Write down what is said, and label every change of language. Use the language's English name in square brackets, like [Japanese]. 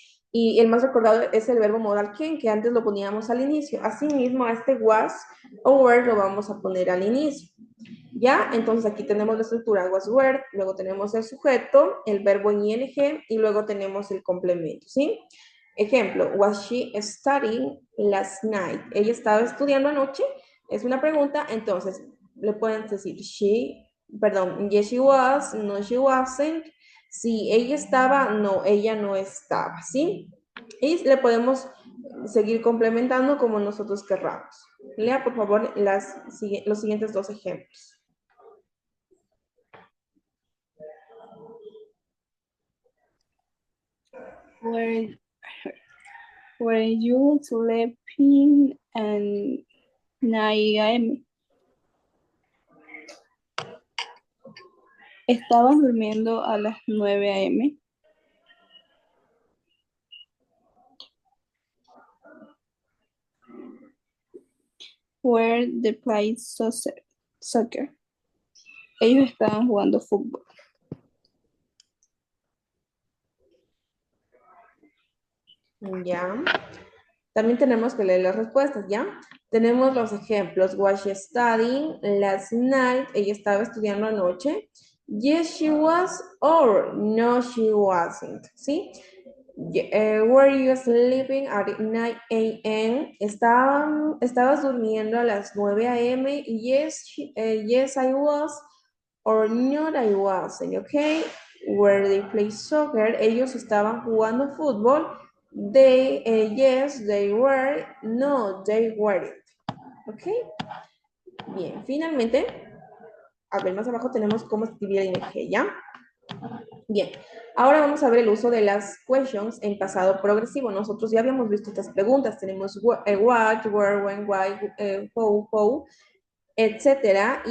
[Spanish] Y el más recordado es el verbo modal can, que antes lo poníamos al inicio. Asimismo, a este was o were lo vamos a poner al inicio. ¿Ya? Entonces aquí tenemos la estructura was were, luego tenemos el sujeto, el verbo en ing y luego tenemos el complemento, ¿sí? Ejemplo, [English] was she studying last night? [Spanish] Ella estaba estudiando anoche, es una pregunta, entonces le pueden decir perdón, [English] yes she was, no she wasn't, [Spanish] si ella estaba, no, ella no estaba, ¿sí? Y le podemos seguir complementando como nosotros querramos. Lea, por favor, los siguientes dos ejemplos. [English] Were, were you sleeping at 9 a.m.? [Spanish] ¿Estabas durmiendo a las 9 a.m.? [English] Were they playing soccer? [Spanish] Ellos estaban jugando fútbol. Ya. También tenemos que leer las respuestas, ¿ya? Tenemos los ejemplos. [English] Was she studying last night? [Spanish] Ella estaba estudiando anoche. [English] Yes, she was, or no, she wasn't, ¿sí? Were you sleeping at 9 a.m.? [Spanish] ¿Estabas durmiendo a las 9 a.m.? [English] Yes, I was, or not, I wasn't, ¿ok? Where they play soccer, [Spanish] ellos estaban jugando fútbol. [English] Yes, they were, no, they weren't, ¿ok? [Spanish] Bien, finalmente, a ver, más abajo tenemos cómo escribir el ing, ¿ya? Bien, ahora vamos a ver el uso de las questions en pasado progresivo. Nosotros ya habíamos visto estas preguntas. Tenemos what, where, when, why, how, etcétera.